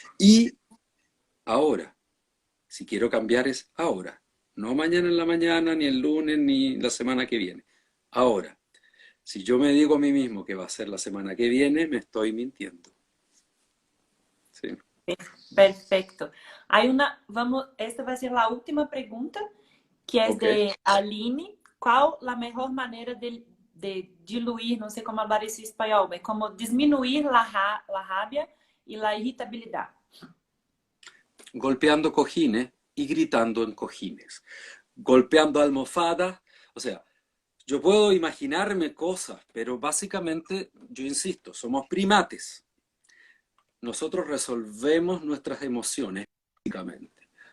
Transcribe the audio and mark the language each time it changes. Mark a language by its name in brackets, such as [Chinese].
[Spanish] Y ahora, si quiero cambiar es ahora. No mañana en la mañana, ni el lunes, ni la semana que viene. Ahora, si yo me digo a mí mismo que va a ser la semana que viene, me estoy mintiendo. ¿Sí? Perfecto. [Portuguese] Esta vai ser a última pergunta, que é Ok. de Aline. Qual a melhor maneira de diluir, não sei como falar isso em espanhol, mas como diminuir a rabia e a irritabilidade? [Spanish] Golpeando cojines y gritando en cojines. Golpeando almohadas. O sea, yo puedo imaginarme cosas, pero básicamente, yo insisto, somos primates. Nosotros resolvemos nuestras emociones físicamente.